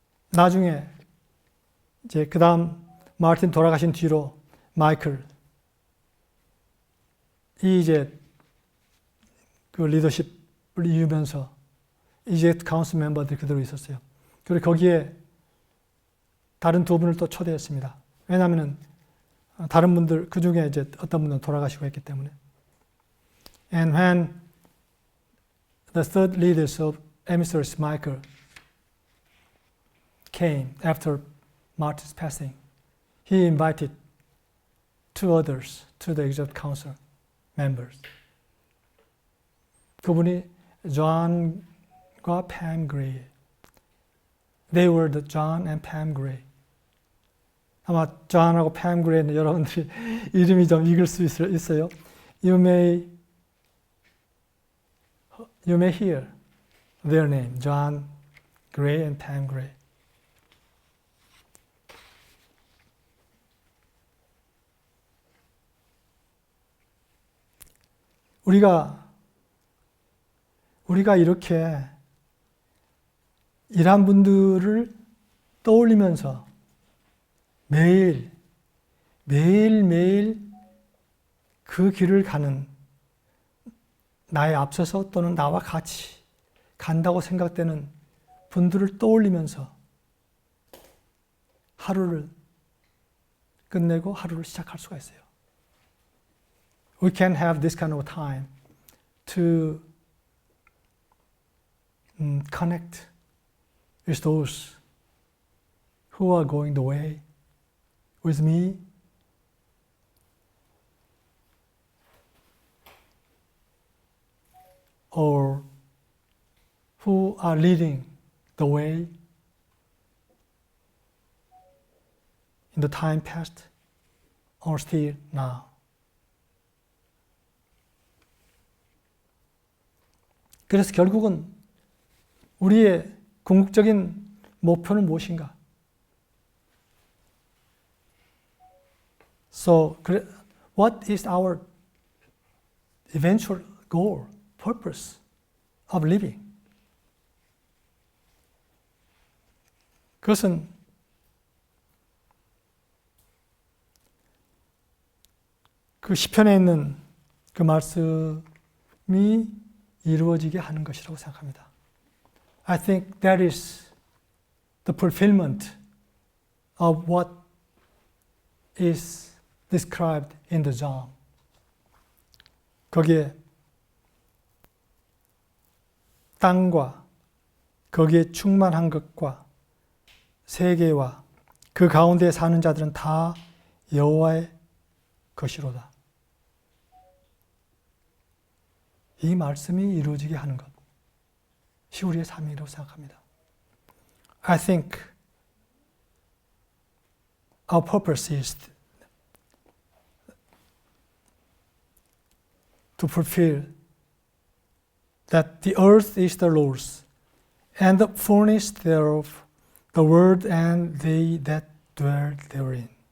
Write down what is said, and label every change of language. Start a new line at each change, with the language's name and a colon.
Korean: 나중에 이제 그 다음 마틴 돌아가신 뒤로 마이클 이 이제 그 리더십을 이으면서 이제 카운슬 멤버들이 그대로 있었어요. 그리고 거기에 다른 두 분을 또 초대했습니다. 왜냐하면은 다른 분들 그 중에 이제 어떤 분은 돌아가시고 했기 때문에.
English: And when the third leaders of emissaries Michael came after Martin's passing, he invited two others to the executive council members.
Korean: 그분이 John과 Pam Gray.
English: They were the John and Pam Gray.
Korean: 아마 John하고 Pam Gray는 여러분들이 이름이 좀 익을 수 있어요.
English: You may hear their name, John Gray and Pam Gray.
Korean: 우리가 이렇게 이런 분들을 떠올리면서 매일매일 그 길을 가는 나의 앞서서 또는 나와 같이 간다고 생각되는 분들을 떠올리면서 하루를 끝내고 하루를 시작할 수가 있어요.
English: We can have this kind of time to connect with those who are going the way with me. Or who are leading the way in the time past or still now.
Korean: 그래서 결국은 우리의 궁극적인 목표는 무엇인가?
English: So, what is our eventual goal, purpose of living?
Korean: 그것은 그 시편에 있는 그 말씀이 이루어지게 하는 것이라고 생각합니다.
English: I think that is the fulfillment of what is described in the Psalm.
Korean: 거기에 땅과 거기에 충만한 것과 세계와 그 가운데 사는 자들은 다 여호와의 것이로다. 이 말씀이 이루어지게 하는 것이 우리의 삶이라고 생각합니다.
English: I think our purpose is to fulfill that the earth is the Lord's, and the fullness thereof, the world and they that dwell therein.